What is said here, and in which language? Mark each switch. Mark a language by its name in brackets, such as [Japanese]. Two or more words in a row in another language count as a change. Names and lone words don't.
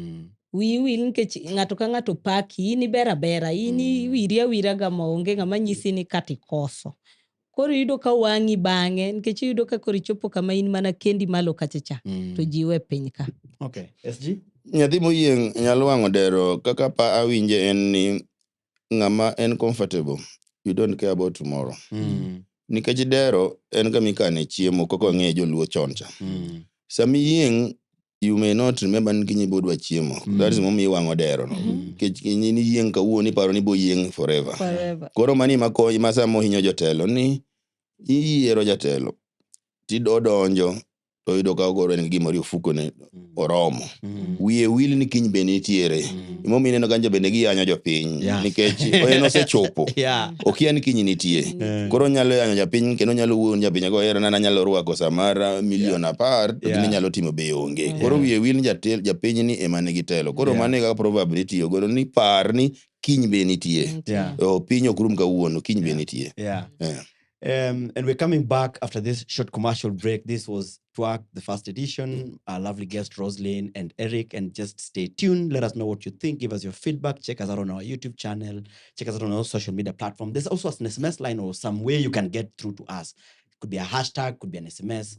[Luo (Kenya and Tanzania)] Wil nikech ng'ato ka ng'ato paki in ibera bera in wiri awira ga maonge ng'ama nyisi ni kati koso. Koro yudo ka wang'i bang'e nikech yudo ka koro ichopo kama in mana kendi malo kachacha to jiwe piny ka. [English] Okay. SG? [Luo (Kenya and Tanzania)] Nyathi moyieng nyalo wang'o dero kaka pa awinje en ni ng'ama en comfortable. [English] You don't care about tomorrow. [Luo (Kenya and Tanzania)] Nikech dero en kama ikane chiemo koko ng'e joluo choncha. Sami yieng [English] you may not remember [Luo (Kenya and Tanzania)] ni kinyi bodwa chiemo. [English] That is [Luo (Kenya and Tanzania)] momi wang'o dero no. Nikech kinyi ni yieng kawuoni paro ni bo yieng forever. Koro mani mako masamo hinyo jotelo ni iyiero jatelo tidodonjo to yudo ka ogoro en gimori ofuko ne oromo. Wiye wil ni kiny be nitiere. Imomi ineno kanjo bende giyanyo jopiny nikech en osechopo. Okia ni kiny nitie. Koro nyalo yanyo japiny kendo nyalo wuon japiny go era nana nyalo rwako samara milion apar to gini nyalo timo be onge. Koro wiye wil ni japiny ni ema nigi telo. Koro mane kaka proverb nitiyo godo ni par ni kiny be nitie. Piny ok rum kawuono kiny be nitie. [English] And we're coming back after this short commercial break. This was Twak, the first edition. Our lovely guest, Roslyn and Eric. And just stay tuned. Let us know what you think. Give us your feedback. Check us out on our YouTube channel. Check us out on our social media platform. There's also an SMS line or some way you can get through to us. It could be a hashtag, could be an SMS.